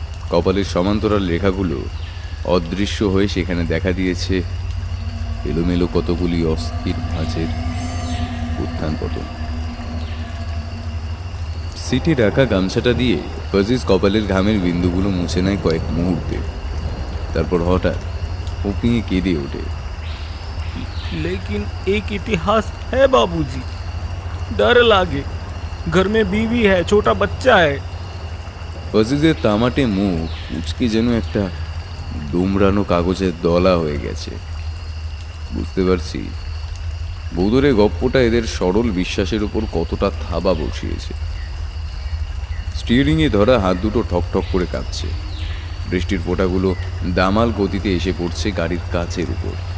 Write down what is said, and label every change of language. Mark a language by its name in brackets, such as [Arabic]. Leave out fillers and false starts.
[Bangla] কপালের সমান্তরাল রেখাগুলো অদৃশ্য হয়ে সেখানে দেখা দিয়েছে এলোমেলো কতগুলি অস্থির ভাঁজের উত্থান পতন। সিটে রাখা গামছাটা দিয়ে ফজিজ কপালের ঘামের বিন্দুগুলো মুছে নেয় কয়েক মুহূর্তে। তারপর হঠাৎ উপনিয়ে কেঁদে ওঠে। [Hindi] लेकिन एक इतिहास है बाबूजी, डर लागे, घर में बीवी है, छोटा बच्चा है। [Bangla] ফজিজের তামাটে মুখ উচকে যেন একটা দুমড়ানো কাগজের দলা হয়ে গেছে। বুঝতে পারছি বৌদরে গপ্পটা এদের সরল বিশ্বাসের উপর কতটা থাবা বসিয়েছে। স্টিয়ারিংয়ে ধরা হাত দুটো ঠকঠক করে কাঁপছে। বৃষ্টির ফোঁটাগুলো দামাল গতিতে এসে পড়ছে গাড়ির কাচের উপর।